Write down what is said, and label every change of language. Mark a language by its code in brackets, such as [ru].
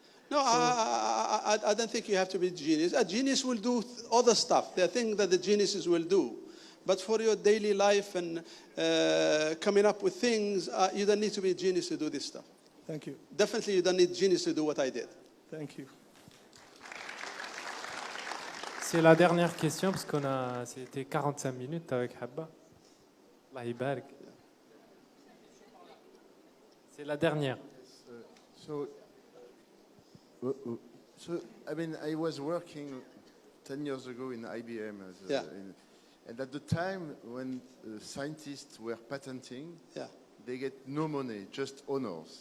[en] No, I don't think you have to be a genius. A genius will do other stuff. There are things that the geniuses will do. But for your daily life and coming up with things, you don't need to be a genius to do this stuff. Thank you. Definitely you don't need genius to do what I did. Thank you. [fr] C'est la dernière question parce c'était 45 minutes avec Haba. [ar] Allah يبارك. [fr] C'est la dernière. [en] So, I mean, I was working 10 years ago in IBM, and at the time when scientists were patenting, they get no money, just honors.